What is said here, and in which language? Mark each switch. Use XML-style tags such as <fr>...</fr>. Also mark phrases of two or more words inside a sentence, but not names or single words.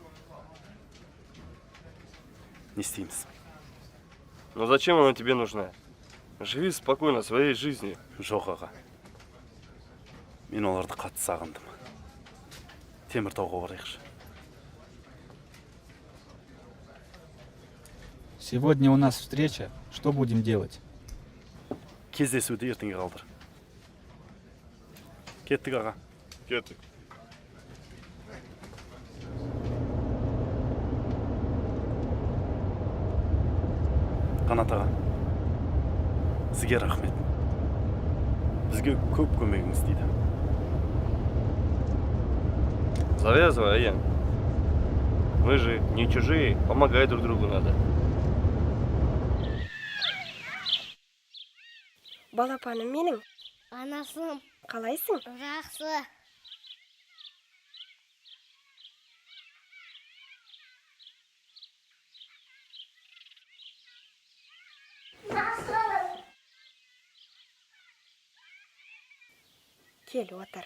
<kk>Не істейміз?</kk> <ru>Но зачем она тебе нужна? Живи спокойно своей жизнью.</ru> <kk>Жоқ аға. Мен оларды қатты сағындым. Теміртауға барайықшы.</kk> <ru>Сегодня у нас встреча. Что будем делать?</ru> <kk>Кездесуді ертеңге қалдыр. Кеттік аға. Кеттік. Қанат аға, сізге рахмет. Бізге көп көмегіңіз дейді.</kk> <ru>Завязывай, Аян. Мы же не чужие, помогать друг другу надо.</ru> <kk>Балапаным менің. Анасым. Қалайсың? Жақсы. Кел, отыр.</kk>